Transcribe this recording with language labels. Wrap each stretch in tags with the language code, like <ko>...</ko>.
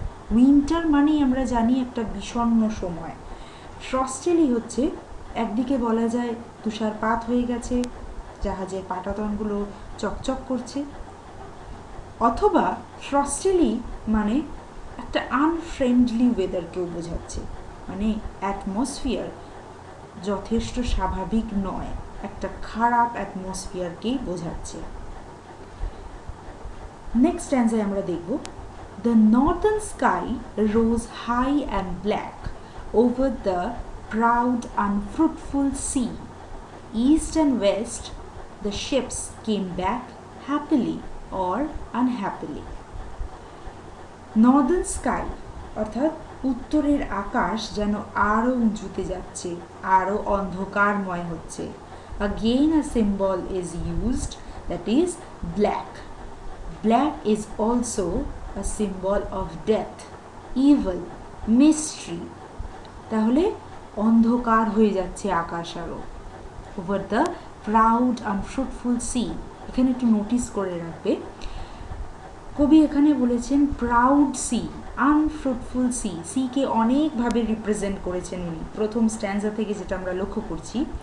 <bn>Winter মানেই আমরা জানি একটা বিষণ্ণ সময়। ফ্রস্টিলি হচ্ছে একদিকে বলা যায় তুষারপাত হয়ে গেছে, জাহাজের পাটাতনগুলো চকচক করছে, অথবা ফ্রস্টিলি মানে একটা আনফ্রেন্ডলি ওয়েদারকেও বোঝাচ্ছে, মানে অ্যাটমসফিয়ার যথেষ্ট স্বাভাবিক নয়, একটা খারাপ অ্যাটমসফিয়ারকেই বোঝাচ্ছে।</bn> <en>next স্ট্যান্জায়</en> <bn>আমরা দেখব,</bn> <en>The northern sky rose high and black over the proud unfruitful sea. East and west the ships came back happily or unhappily.</en> <bn>Northern sky অর্থাৎ উত্তরের আকাশ যেন আরও উঁচুতে যাচ্ছে, আরও অন্ধকারময় হচ্ছে।</bn> <en>Again a symbol is used, that is black. Black is also a symbol of death, evil, mystery.</en> <bn>তাহলে অন্ধকার হয়ে যাচ্ছে আকাশ আরও।</bn> <en>over the proud unfruitful sea,</en> <bn>এখানে একটু নোটিস করে রাখবে, কবি এখানে বলেছেন প্রাউড সি, আনফ্রুটফুল সি। সিকে অনেকভাবে রিপ্রেজেন্ট করেছেন উনি, প্রথম স্ট্যান্জা থেকে যেটা আমরা লক্ষ্য করছি।</bn>